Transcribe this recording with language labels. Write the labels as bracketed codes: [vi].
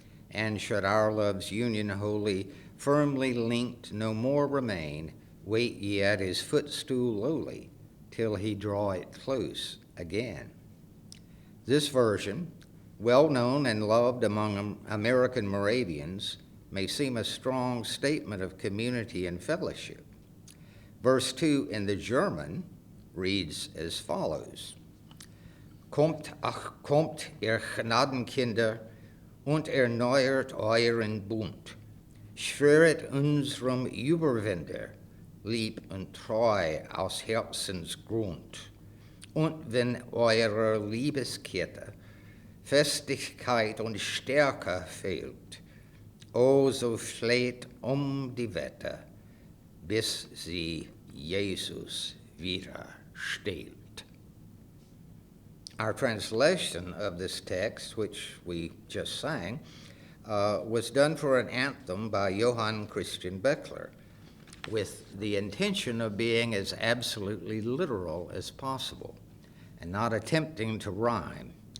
[en] And should our love's union wholly, firmly linked, no more remain, wait ye at his footstool lowly, till he draw it close again. This version, well known and loved among American Moravians, may seem a strong statement of community and fellowship. Verse 2 in the German reads as follows: [de] Kommt, ach, kommt, ihr Gnadenkinder, und erneuert euren Bund. Schwöret unserem Überwinder, lieb und treu aus Herzensgrund. Und wenn eurer Liebeskette Festigkeit und Stärke fehlt, o so fleht die Wette, bis sie Jesus wieder stellt. [en] Our translation of this text, which we just sang, was done for an anthem by Johann Christian Beckler, with the intention of being as absolutely literal as possible and not attempting to rhyme.